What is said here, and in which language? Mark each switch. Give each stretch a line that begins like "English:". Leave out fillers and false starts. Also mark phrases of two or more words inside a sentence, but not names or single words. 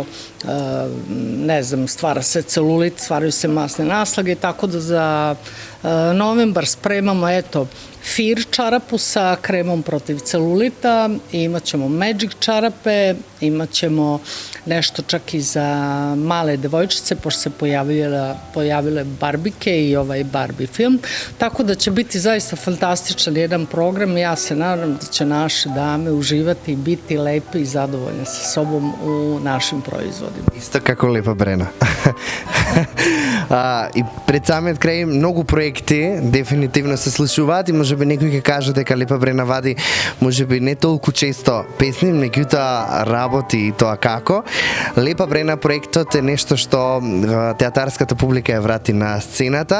Serbian: ne znam, stvara se celulit, stvaraju se masne naslage, tako da za novembar spremamo, eto, Fir čarapu sa kremom protiv celulita, imat ćemo Magic čarape, imat ćemo nešto čak i za male devojčice, pošto se pojavile Barbike i ovaj Barbie film, tako da će biti zaista fantastičan jedan program. Ja se nadam da će naše dame uživati i biti lepe i zadovoljne sa sobom u našim proizvodima. Isto kako Lepa Brena.
Macedonian: И пред самиот крај многу проекти дефинитивно се случуваат и можеби некој ќе каже дека Лепа Брена вади можеби не толку често песни, меѓутоа работи и тоа како. Лепа Брена проектот е нешто што театарската публика ја врати на сцената.